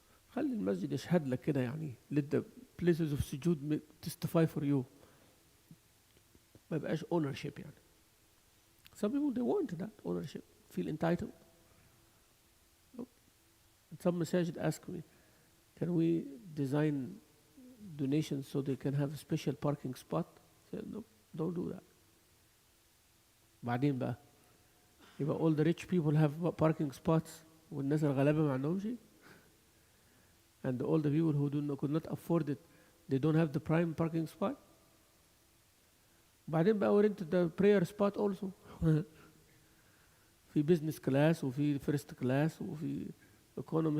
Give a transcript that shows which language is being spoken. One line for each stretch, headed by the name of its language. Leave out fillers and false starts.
Arabic: خلي المسجد يشهد لك كده يعني.
English: Let the places of sujood testify for you.
Arabic: ما يبقاش
English: ownership
Arabic: يعني.
English: Some people they want that ownership. Feel entitled. Some masajid ask me, can we design donations so they can have a special parking spot? I said, no, don't do that.
Arabic: بعدين بقى يبقى
English: all the rich people have parking spots
Arabic: والناس الغلابة ما عندهمش شيء.
English: And all the people who could not afford it, they don't have the prime parking spot.
Arabic: بعدين بقى
English: we're into the prayer spot also. في business class وفي first class وفي economy.